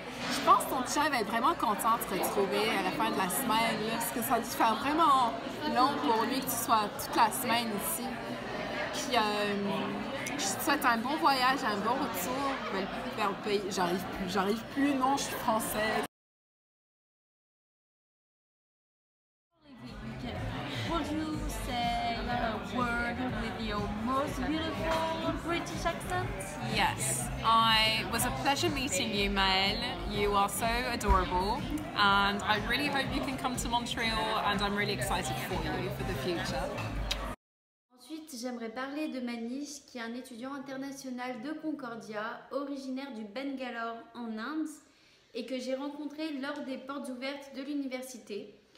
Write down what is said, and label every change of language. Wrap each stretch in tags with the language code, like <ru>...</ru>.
<fr>Je pense que ton chien va être vraiment content de te retrouver à la fin de la semaine, là, parce que ça a dû faire vraiment long pour lui que tu sois toute la semaine ici. Puis je te souhaite un bon voyage, un bon retour vers le pays. J'arrive plus, non, je suis française.</fr> <en>Would you say a word with your most beautiful British accent? Yes, it was a pleasure meeting you, Maëlle. You are so adorable, and I really hope you can come to Montreal, and I'm really excited for you for the future.</en> <fr>Ensuite, j'aimerais parler de Manish, qui est un étudiant international de Concordia, originaire du Bangalore en Inde, et que j'ai rencontré lors des portes ouvertes de l'université.</fr>